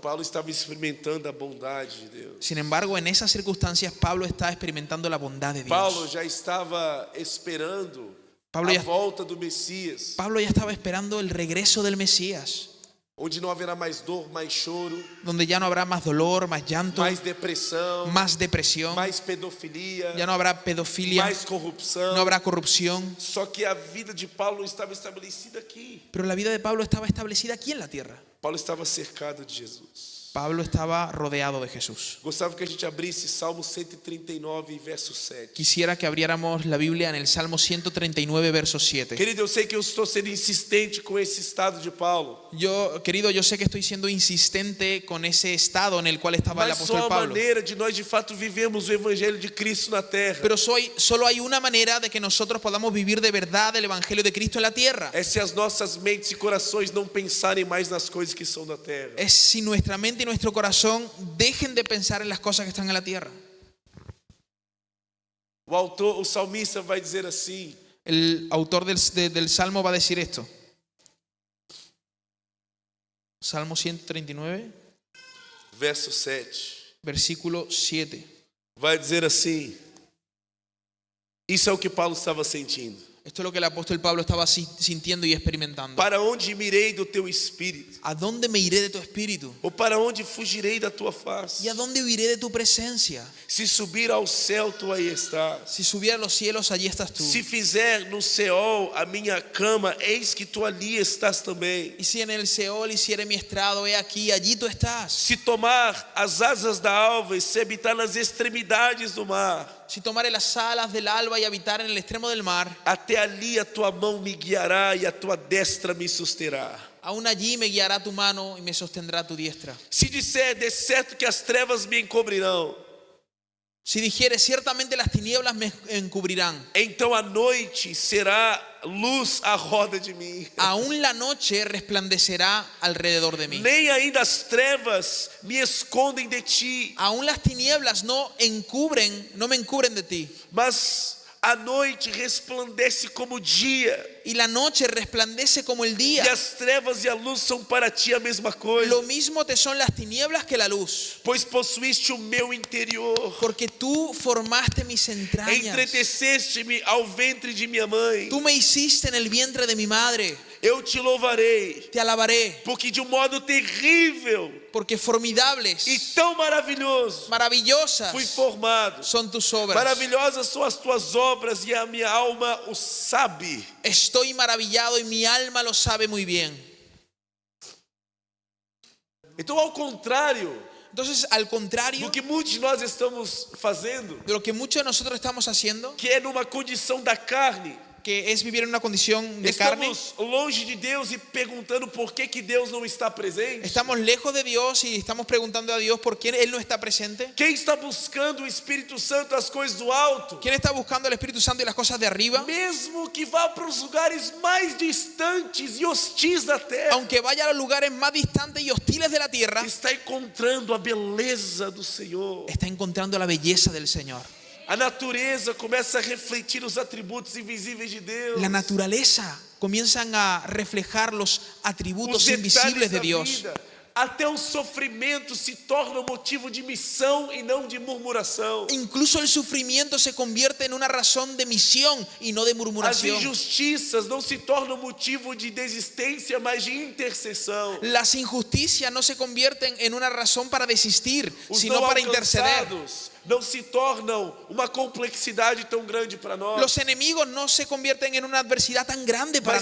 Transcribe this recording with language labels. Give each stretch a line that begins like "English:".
Portuguese: Paulo estava experimentando a bondade de Deus.
Spanish: Sin embargo, en esas circunstancias, Pablo está experimentando la bondad de
Portuguese: Paulo
Spanish: Dios.
Portuguese: já estava esperando Paulo a já- volta do Messias,
Spanish: Pablo ya estaba esperando el regreso del Mesías,
Portuguese: onde não haverá mais dor, mais choro,
Spanish: donde ya no habrá más dolor, más llanto,
Portuguese: mais depressão,
Spanish: más depresión,
Portuguese: mais pedofilia,
Spanish: ya no habrá pedofilia,
Portuguese: mais corrupção.
Spanish: no habrá corrupción.
Portuguese: Só que a vida de Paulo não estava estabelecida aqui.
Spanish: Pero la vida de Pablo estaba establecida aquí en la tierra.
Portuguese: Paulo estava cercado de Jesus.
Spanish: Pablo estaba rodeado de Jesús.
Portuguese: Gostava que a gente abrisse Salmo 139, verso 7.
Spanish: Quisiera que abriéramos la Biblia en el Salmo 139, verso 7.
Portuguese: Querido, eu sei que eu estou sendo insistente com esse estado de Paulo,
Spanish: Querido, yo sé que estoy siendo insistente con ese estado en el cual estaba el
Portuguese: mas só
Spanish: apóstol
Portuguese: a
Spanish: Pablo.
Portuguese: maneira de nós de fato vivemos o evangelho de Cristo na terra.
Spanish: Pero solo hay una manera de que nosotros podamos vivir de verdad el Evangelio de Cristo en la tierra.
Portuguese: É se as nossas mentes e corações não pensarem mais nas coisas que são da terra.
Spanish: Es si nuestra mente y nuestro corazón dejen de pensar en las cosas que están en la tierra.
Portuguese: O salmista vai dizer assim:
Spanish: El autor del Salmo va a decir esto.
Portuguese: Salmo 139, verso 7.
Spanish: versículo 7.
Portuguese: Vai dizer assim: isso é o que Paulo estava sentindo.
Spanish: Esto es lo que el apóstol Pablo estaba sintiendo y experimentando.
Portuguese: Para onde mirei do teu espírito?
Spanish: ¿A dónde me iré de tu espíritu?
Portuguese: Ou para onde fugirei da tua face?
Spanish: ¿Y a dónde huiré de tu presencia?
Portuguese: Se subir ao céu, tu aí estás.
Spanish: Si subiera a los cielos, allí estás tú.
Portuguese: Se fizer no Seol a minha cama, eis que tu ali estás também.
Spanish: Y si en el Seol hiciere mi estrado, he aquí, allí tú estás.
Portuguese: Se tomar as asas da alva e se habitar nas extremidades do mar,
Spanish: Si tomare las alas del alba y habitar en el extremo del mar,
Portuguese: até ali a tua mão me guiará e a tua destra me susterá.
Spanish: aún allí me guiará tu mano y me sostendrá tu diestra.
Portuguese: Se disser, de certo que as trevas me encobrirão,
Spanish: Si dijere, ciertamente las tinieblas me encubrirán,
Portuguese: então a noite será luz à roda de mim.
Spanish: aún la noche resplandecerá alrededor de mí.
Portuguese: Nem ainda as trevas me escondem de ti,
Spanish: Aún las tinieblas no me encubren de ti.
Portuguese: mas a noite resplandece como dia,
Spanish: Y la noche resplandece como el
Portuguese: e
Spanish: día.
Portuguese: as trevas e a luz são para ti a mesma coisa,
Spanish: Lo mismo te son las tinieblas que la luz.
Portuguese: pois possuíste o meu interior,
Spanish: Porque tú formaste mis entrañas.
Portuguese: entreteceste-me ao ventre de minha mãe.
Spanish: Tú me hiciste en el vientre de mi madre.
Portuguese: Eu te louvarei,
Spanish: Te alabaré.
Portuguese: porque de um modo terrível
Spanish: Porque formidables,
Portuguese: e tão maravilhoso
Spanish: maravillosas
Portuguese: fui formado.
Spanish: son tus obras.
Portuguese: Maravilhosas são as tuas obras e a minha alma o sabe.
Spanish: Estoy maravillado y mi alma lo sabe muy bien.
Portuguese: Então, ao contrário
Spanish: Entonces, al contrario
Portuguese: do que muitos de nós estamos fazendo,
Spanish: de lo que muchos de nosotros estamos haciendo,
Portuguese: que é numa condição da carne,
Spanish: que es vivir en una condición de carne,
Portuguese: estamos longe de Deus e perguntando por que Deus não está presente.
Spanish: estamos lejos de Dios y estamos preguntando a Dios por qué Él no está presente.
Portuguese: Quem está buscando o Espírito Santo, as coisas do alto,
Spanish: ¿Quién está buscando el Espíritu Santo y las cosas de arriba?
Portuguese: mesmo que vá para os lugares mais distantes e hostis da terra,
Spanish: Aunque vaya a los lugares más distantes y hostiles de la tierra,
Portuguese: está encontrando a beleza do Senhor.
Spanish: está encontrando la belleza del Señor.
Portuguese: A natureza começa a refletir os atributos invisíveis de Deus.
Spanish: La naturaleza comienzan a reflejar los atributos
Portuguese: Os detalhes
Spanish: invisibles de
Portuguese: da
Spanish: Dios.
Portuguese: vida. Até o sofrimento se torna motivo de missão e não de murmuração.
Spanish: Incluso el sufrimiento se convierte en una razón de misión y no de
Portuguese: As
Spanish: murmuración.
Portuguese: injustiças não se tornam motivo de desistência, mas de intercessão.
Spanish: Las injusticias no se convierten en una razón para desistir,
Portuguese: Os
Spanish: sino
Portuguese: não
Spanish: para interceder.
Portuguese: alcançados não se tornam uma complexidade tão grande para nós,
Spanish: Los enemigos no se convierten en una adversidad tan grande para